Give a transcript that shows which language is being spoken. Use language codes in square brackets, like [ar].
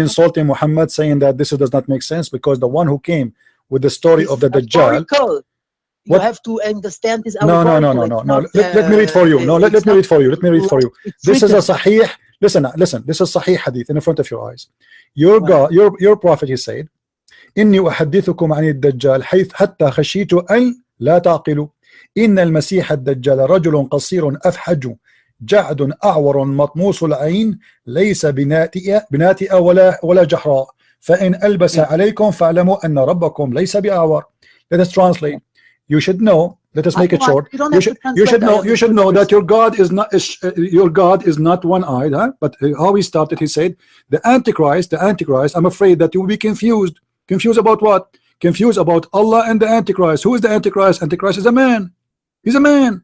[en] insulting Muhammad saying that this does not make sense because the one who came with the story It's of the Dajjal? allegorical. You What? have to understand this. No. Let me read for you. No, let me read for you. Let me read for you. This is a sahih. Listen. This is sahih hadith in front of your eyes. [ar] Your God, your prophet, he said, إني أحدثكم عن الدجال حيث حتى خشيت أن لا تعقلوا إن المسيح الدجال رجل قصير أفحج جعد أعور مطموس العين ليس بناتئ ولا جحراء فإن ألبس عليكم فاعلموا أن ربكم ليس بأعور. [en] Let us translate. You should know. Let us make it short. You should know that your God is not one-eyed, huh? But how he started, he said, the Antichrist. I'm afraid that you will be confused. Confused about what? Confused about Allah and the Antichrist. Who is the Antichrist? Antichrist is a man. He's a man.